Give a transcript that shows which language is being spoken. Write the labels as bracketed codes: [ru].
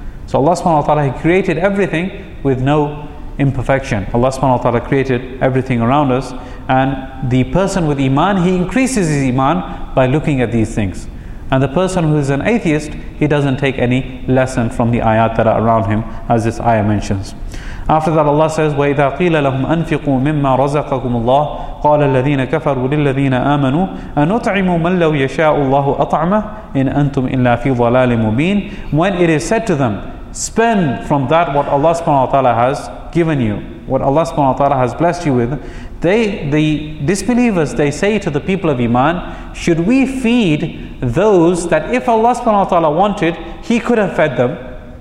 [en] So Allah subhanahu wa ta'ala, He created everything with no imperfection. Allah subhanahu wa ta'ala created everything around us, and the person with iman, he increases his iman by looking at these things. And the person who is an atheist, he doesn't take any lesson from the ayat that are around him, as this ayah mentions. After that, Allah says, [ar] وَإِذَا قِيلَ لَهُمْ أَنفِقُوا مِمَّا رَزَقَكُمُ اللَّهُ قَالَ الَّذِينَ كَفَرُوا لِلَّذِينَ آمَنُوا أَنُطْعِمُوا مَنْ لَوْ يَشَاءُ اللَّهُ أَطْعَمَهُ إِنْ أَنْتُمْ إِلَّا فِي ضَلَالٍ مُبِينٍ. [en] When it is said to them, spend from that what Allah subhanahu wa ta'ala has given you, what Allah subhanahu wa ta'ala has blessed you with, the disbelievers, they say to the people of iman, should we feed those that if Allah subhanahu wa ta'ala wanted, He could have fed them?